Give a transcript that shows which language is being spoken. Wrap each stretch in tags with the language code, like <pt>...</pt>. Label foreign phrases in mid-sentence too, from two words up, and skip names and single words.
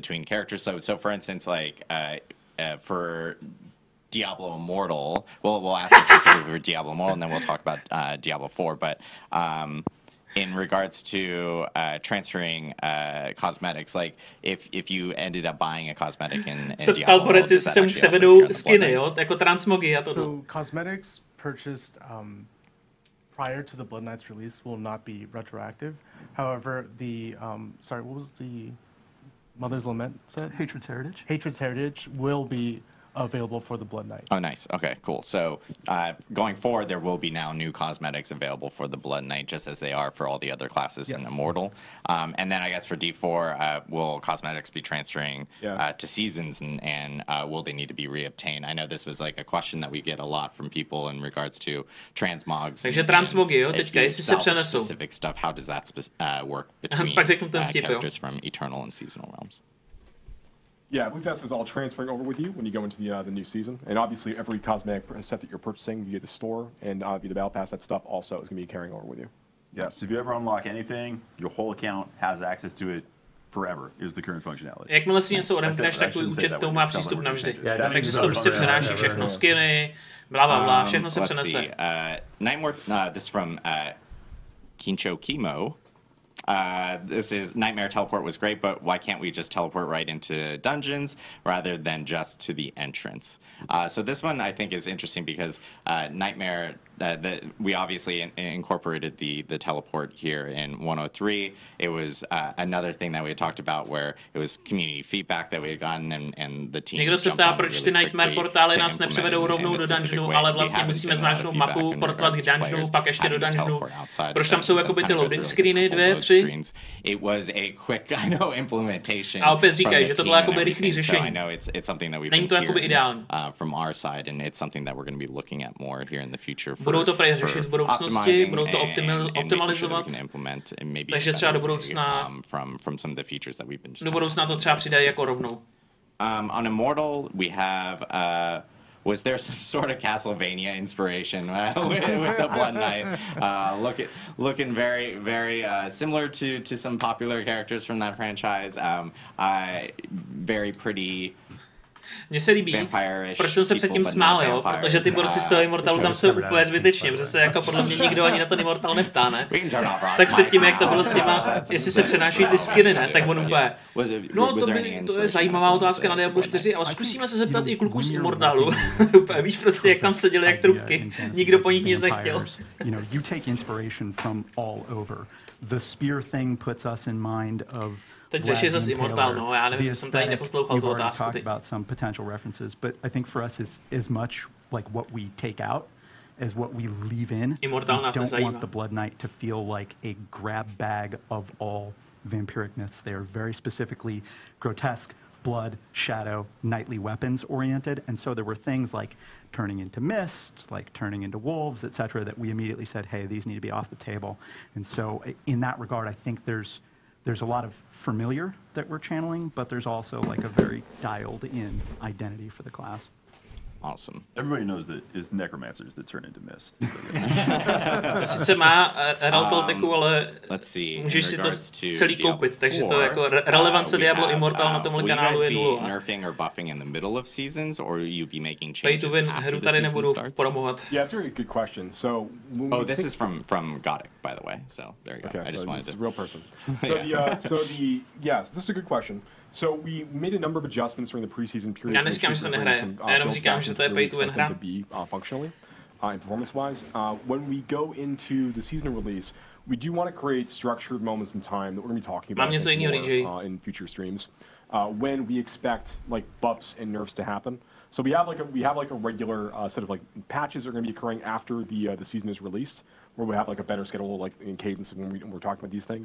<en>So for instance, like for Diablo Immortal. We'll ask you specifically for Diablo Immortal, and then we'll talk about Diablo IV. But in regards to transferring cosmetics, like if you ended up buying a cosmetic in Diablo, does that</en> <cs>se mu</cs> <en>actually also</en> <cs>převedou</cs> <en>appear on the</en> <cs>skiny,</cs> <en>Blood</en> <cs>jo,</cs> <en>Knight?</en> <cs>jako transmogy a to.</cs> <en>So cosmetics purchased prior to the Blood Knight's release will not be retroactive. However, the sorry, what was the Mother's Lament set? Hatred's Heritage. Hatred's Heritage will be available for the Blood Knight. Oh, nice. Okay, cool. So going forward, there will be now new cosmetics available for the Blood Knight, just as they are for all the other classes in Yes. Immortal. And then I guess for D4, will cosmetics be transferring to seasons, and will they need to be reobtained? I know this was like a question that we get a lot from people in regards to transmogs.</en> <cs>Takže transmogy, jo,</cs> <en>if</en> <cs>teďka,</cs> <en>you</en> <cs>jestli se</cs> <en>salvage</en> <cs>přenesou.</cs> <en>specific stuff, how does that work between</en> <cs>Pak řeknu ten vtip, jo.</cs> <en>characters from Eternal and Seasonal realms? Yeah, I believe that's all transferring over with you when you go into the new season. And obviously, every cosmetic set that you're purchasing via the store and via the Battle Pass, that stuff also is going to be carrying over with you. Yes, if you ever unlock anything, your whole account has access to it forever, is the current functionality.</en> <cs>Jakmile si něco odemkneš, tak tvůj účet k tomu má přístup navždy. Takže se to prostě přenáší všechno. Skiny, bla, bla, bla, všechno se</cs> <en>Let's</en> <cs>přenese.</cs> <en>see. Nightmare, this is from Kincho Kimo. This is Nightmare teleport was great, but why can't we just teleport right into dungeons rather than just to the entrance? So this one I think is interesting because Nightmare, we obviously incorporated the teleport here in 103. It was another thing that we had talked about where it was community feedback that we had gotten and the team.</en> <cs>Někdo se ptá, proč ty Nightmare portály nás nepřevedou rovnou do dungeonu, ale vlastně musíme zmáčknout mapu, portovat k dungeonu, pak ještě do dungeonu. Proč tam jsou jakoby ty</cs> <en>loading screeny,</en> <cs>2, 3?</cs> <en>It was a quick, I know, implementation.</en> <cs>A opět říkají, že to bylo jakoby rychlý řešení.</cs> <en>I know it's something that we've</en> <cs>Není to</cs> <en>been</en> <cs>jakoby ideální.</cs> <en>hearing from our side, and it's something that we're going to be looking at more here in the future.</en> <cs>Budou to prej řešit v budoucnosti, budou to optimalizovat. Takže třeba do budoucna do budoucna to třeba přidají jako rovnou.</cs> <en>On Immortal, we have was there some sort of Castlevania inspiration with the Blood Knight? Looking very, very similar to some popular characters from that franchise. Very pretty.</en> <cs>Mně se líbí, proč jsem se předtím smál, jo? Protože ty borci z toho Immortalu tam jsou úplně zbytečně, protože se jako podle mě nikdo ani na ten Immortal neptá, ne? Tak předtím, jak to bylo s těma, jestli se přenáší ty skiny, ne? Tak on úplně, no to je zajímavá otázka na Diablo 4, ale zkusíme se zeptat i kluků z Immortalu. Úplně víš prostě, jak tam seděli jak trubky, nikdo po nich nic nechtěl.</cs> <en>You take inspiration from all over. The spear thing puts us in mind of</en> <cs>Teď řeší zase Immortal, no, já nevím, jsem tady neposlouchal tu otázku teď.</cs> <en>About some potential references, but I think for us is as much like what we take out as what we leave in.</en> <cs>Immortal nás</cs> <en>don't</en> <cs>nezajímá.</cs> <en>want the Blood Knight to feel like a grab bag of all vampiric myths. They are very specifically grotesque, blood, shadow, knightly weapons oriented, and so there were things like turning into mist, like turning into wolves, etc., that we immediately said, hey, these need to be off the table. And so in that regard, I think there's a lot of familiar that we're channeling, but there's also like a very dialed in identity for the class. Awesome. Everybody knows that it's necromancers that turn into mist.</en> <cs>To sice má Realtolteku, ale můžeš si to celý koupit, takže to jako relevance Diablo Immortal na tomhle kanálu je nulová.</cs> <en>Pay to win</en> <cs>hru tady nebudu promovat.</cs> <en>Yeah, that's a really good question. So, this is from Gothic, by the way. So there you go. Okay, I just wanted to. This is a real person. Yes, this is a good question. So we made a number of adjustments during the preseason period.</en> <cs>Já neříkám, že se nehraje. Já jenom říkám, že to je</cs> <en>pay to win</en> <cs>hra.</cs> <en>Functionally and performance-wise. When we go into the seasonal release, we do want to create structured moments in time that we're going to be talking about more, in future streams. When we expect like buffs and nerfs to happen. So we have like a regular set of like patches that are going to be occurring after the season is released, where we have like a better schedule like in cadence when we're talking about these things.</en>